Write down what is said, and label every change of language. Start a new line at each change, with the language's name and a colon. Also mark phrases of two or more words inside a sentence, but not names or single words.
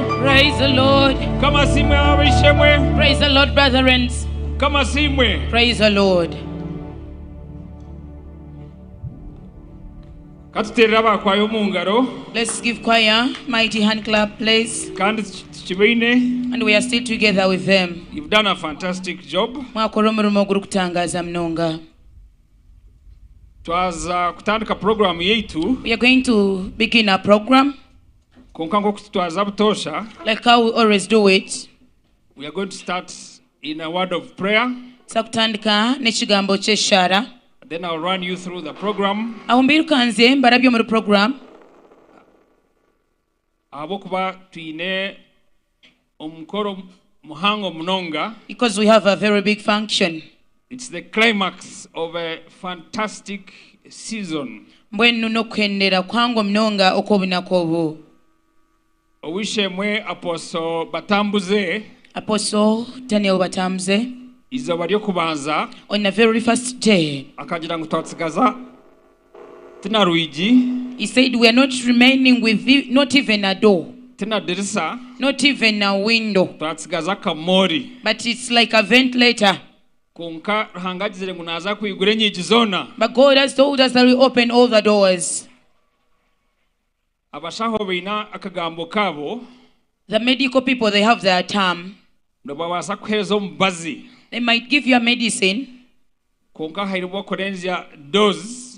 English: Praise the Lord.
Chiga: kama simwe abishemwe,
English: Praise the Lord, brethren.
Chiga: kama simwe.
English: Praise the Lord.
Chiga: Katuterera abakwayo mu ngaro
English: Let's give choir mighty hand clap, please.
Chiga: kandi kibaine.
English: And we are still together with them. You've done a fantastic job.
Chiga: Mwakora omulimo ogw'okutangaza munonga. Twaza kutandika program yaitu
English: We are going to begin our program
Chiga: konka nko kutwaza butosha.
English: like how we always do it. We are going to start in a word of prayer.
Chiga: Sakutandika n'ekigambo ky'eshara.
English: Then I'll run you through the program.
Chiga: Aho mbirukanze mbarabye mu program Abokuba tuine omukoro muhango munonga.
English: because we have a very big function. It's the climax of a fantastic season.
Chiga: Mbwenu n'okwenera kwangu munonga okw'obunaku obwo. Owishemwe Apostle Batambuze Apostle Daniel Batambuze, izaba lyokubanza
English: on the very first day,
Chiga: akagira ngu twasigaza tina rwigi,
English: he said we are not remaining with not even a door,
Chiga: tina dirisa,
English: not even a window,
Chiga: twasigaza kamori
English: but it's like a ventilator.
Chiga: konka ruhangagizire ngu naza kwigura enyigi zona.
English: But God has told us that we open all the doors.
Chiga: Abashaho baina akagambo kabo
English: The medical people, they have their term.
Chiga: nibabasa kuheeza omubazi
English: They might give you a medicine,
Chiga: konka hairimu okurenzya dose